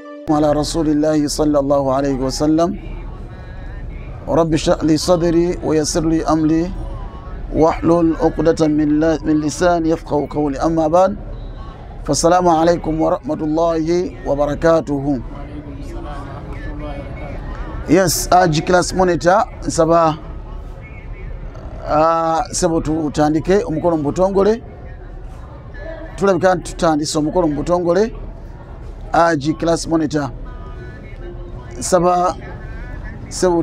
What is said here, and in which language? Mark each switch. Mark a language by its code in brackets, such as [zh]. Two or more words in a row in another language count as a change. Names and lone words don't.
[ar] على رسول الله صلى الله عليه وسلم رب اشرح لي صدري ويسر لي أمري واحلل عقدة من لساني يفقهوا قولي أما بعد فالسلام عليكم ورحمة الله وبركاته. [lg] Yes, [en] class monitor [lg] saba sebo tutandike omukolo mbutongole tulabika tutandise omukolo mbutongole [en] class monitor [lg] saba sebo